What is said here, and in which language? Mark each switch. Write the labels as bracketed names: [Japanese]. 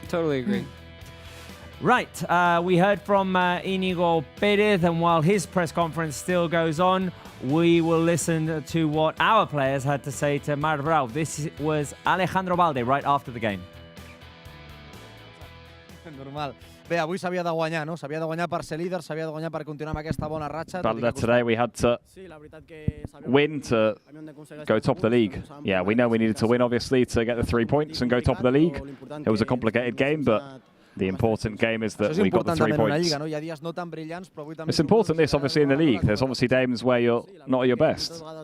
[English] Totally agree. Right, we heard from Íñigo Pérez, and while his press conference still goes on, we will listen to what our players had to say to Marbrau. This was Alejandro Balde right after the game. Normal. [Catalan] Bé, avui s'havia de guanyar, no? S'havia de guanyar per ser líder, s'havia de guanyar per continuar amb aquesta bona ratxa. [English] But today we had to win to go top of the league. Yeah, we know we needed to win, obviously, to get the 3 points and go top of the league. It was a complicated game, but the important game is that we got the 3 points. It's important this, obviously, in the league. There's obviously games where you're not at your best.